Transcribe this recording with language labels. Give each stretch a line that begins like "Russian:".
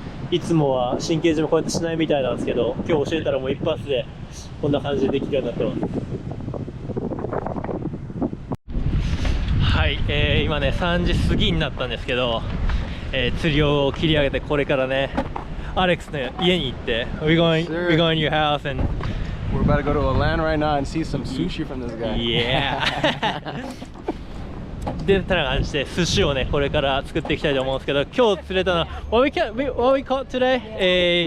Japanese: いつもは神経締めこうやってしないみたいなんですけど、今日教えたらもう一発でこんな感じでできるようになってます。はい、今ね3時過ぎになったんですけど、釣りを切り上げてこれからねアレックスの家に行って
English: we're going to your house and We're about to go to a land right now and see some sushi from this guy.
Japanese: yeah でたら感じで寿司をねこれから作っていきたいと思うんですけど、今日釣れたのは
English: what we caught today?